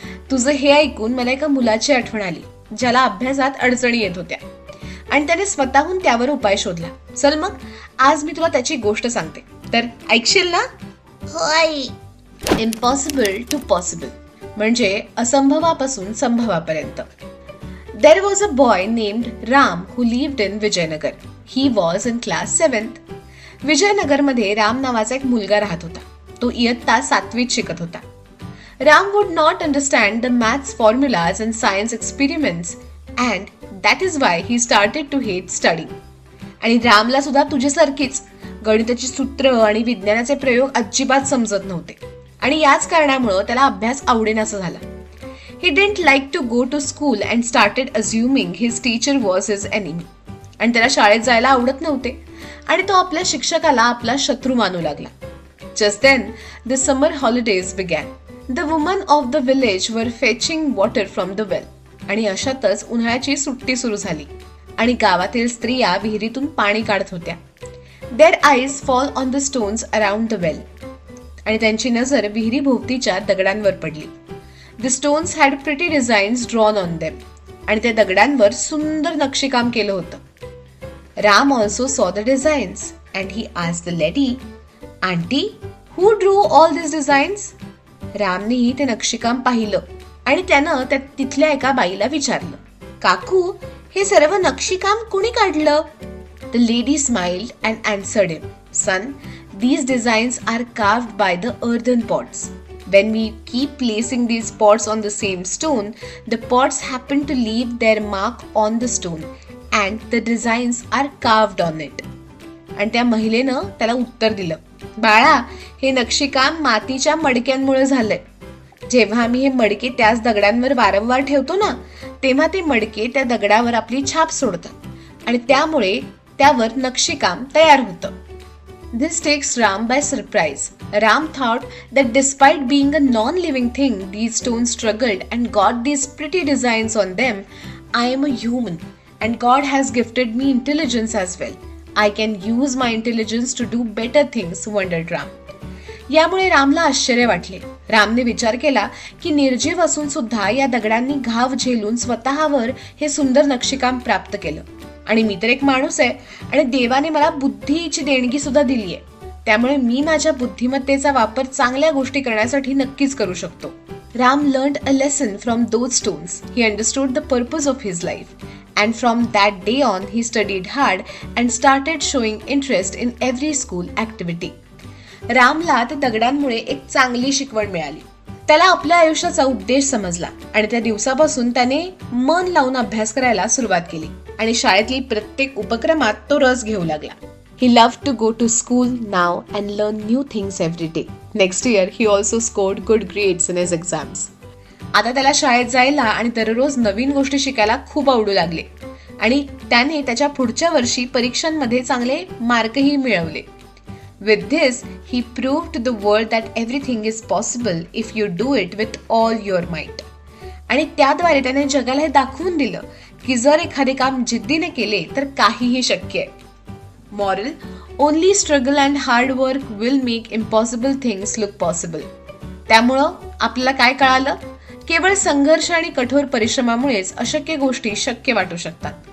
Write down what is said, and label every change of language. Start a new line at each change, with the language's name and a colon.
Marathi: तुझं हे ऐकून मला एका मुलाची आठवण आली ज्याला अभ्यासात अडचणी येत होत्या आणि त्याने स्वतःहून त्यावर उपाय शोधला. चल मग आज मी तुला त्याची गोष्ट सांगते, तर ऐकशील ना? हो आई.
English: impossible to possible
Marathi: म्हणजे असंभवापासून संभवापर्यंत.
English: There was a boy named Ram who lived in Vijayanagar. He was in class 7th.
Marathi: विजयनगरमध्ये Ram नावाचा एक मुलगा राहत होता. तो इयत्ता 7वीत शिकत होता.
English: Ram would not understand the maths formulas and science experiments and that is why he started to hate studying.
Marathi: आणि रामला सुद्धा तुझ्यासारखीच गणिताची सूत्र आणि विज्ञानाचे प्रयोग अजिबात समजत नव्हते आणि याच कारणामुळे त्याला अभ्यास आवडेनासा झाला.
English: He didn't like to go to school and started assuming his teacher was his enemy.
Marathi: आणि त्याला शाळेत जायला आवडत नव्हते आणि तो आपल्या शिक्षकाला आपला शत्रू मानू लागला.
English: Just then, the summer holidays began. The women of the village were fetching water from the well.
Marathi: आणि अशातच उन्हाळ्याची सुट्टी सुरू झाली आणि गावातील स्त्रिया विहिरीतून पाणी काढत होत्या.
English: Their eyes fall on the stones around the well.
Marathi: आणि त्यांची नजर विहिरी भोवतीच्या दगडांवर पडली.
English: The stones had pretty designs drawn on them.
Marathi: आणि त्या दगडांवर सुंदर नक्षीकाम केलं होतं.
English: Ram also saw the designs and he asked the lady, "Auntie, who drew all these designs?"
Marathi: रामनेही ते नक्षीकाम पाहिलं आणि त्यानं तिथल्या एका बाईला विचारलं, "काकू, हे सर्व नक्षीकाम कुणी काढलं?"
English: The lady smiled and answered him, "Son, these designs are carved by the earthen pots. When we keep placing these pots on the same stone, the pots happen to leave their mark on the stone and the designs are carved on it."
Marathi: आणि त्या महिलेनं त्याला उत्तर दिलं, "बाळा, हे नक्षीकाम मातीच्या मडक्यांमुळे झालंय. जेव्हा आम्ही हे मडके त्याच दगडांवर वारंवार ठेवतो ना, तेव्हा ते मडके त्या दगडावर आपली छाप सोडतात आणि त्यामुळे त्यावर नक्षीकाम तयार होतं."
English: This takes Ram by surprise. Ram thought that despite being a non-living thing, these stones struggled and got these pretty designs on them. I am a human and God has gifted me intelligence as well. I can use my intelligence to do better things, wondered Ram.
Marathi: यामुळे रामला आश्चर्य वाटले. रामने विचार केला की निर्जीव असून सुद्धा या दगडांनी घाव झेलून स्वतःवर हे सुंदर नक्षीकाम प्राप्त केलं आणि मी तर एक माणूस आहे आणि देवाने मला बुद्धीची देणगी सुद्धा दिली आहे, त्यामुळे मी माझ्या बुद्धिमत्तेचा वापर चांगल्या गोष्टी करण्यासाठी नक्कीच करू शकतो.
English: Ram learned a lesson from those stones. He understood the purpose of his life. And from that day on, he studied hard and started showing interest in every school activity.
Marathi: रामला त्या दगडांमुळे एक चांगली शिकवण मिळाली. त्याला आपल्या आयुष्याचा उद्देश समजला आणि त्या दिवसापासून त्याने मन लावून अभ्यास करायला सुरुवात केली आणि शाळेतली प्रत्येक उपक्रमात तो रस घेऊ लागला.
English: He loved to go to school now and learn new things every day. Next year, he also scored good grades in his exams.
Marathi: आता त्याला शाळेत जायला आणि दररोज नवीन गोष्टी शिकायला खूप आवडू लागले आणि त्याने त्याच्या पुढच्या वर्षी परीक्षांमध्ये चांगले मार्कही मिळवले.
English: With this, he proved to the world that everything is possible if you do it with all your might.
Marathi: आणि त्याद्वारे त्याने जगाला हे दाखवून दिलं की जर एखादे काम जिद्दीने केले तर काहीही शक्य आहे. Moral:
English: Only struggle and hard work will make impossible things look possible.
Marathi: त्यामुळं आपल्याला काय कळालं? केवळ संघर्ष आणि कठोर परिश्रमामुळेच अशक्य गोष्टी शक्य वाटू शकतात.